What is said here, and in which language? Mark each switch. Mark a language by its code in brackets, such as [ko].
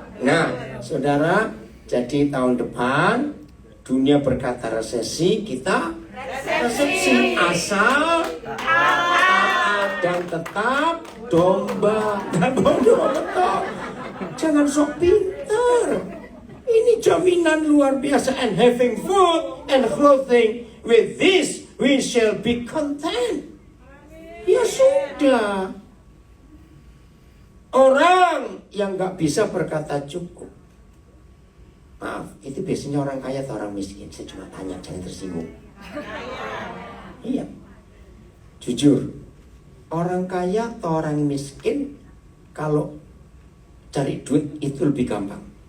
[id] Nah, saudara, jadi tahun depan dunia berkata resesi, kita resepsi asal taat dan tetap domba dan bodoh betul. Jangan sok pintar. Ini jaminan luar biasa. [en] And having food and clothing, with this we shall be content. [id] Ya sudah. Orang yang gak bisa berkata cukup. Maaf, itu biasanya orang kaya atau orang miskin? Saya cuma tanya, jangan tersinggung. Iya. Jujur, orang kaya atau orang miskin kalau cari duit itu lebih gampang.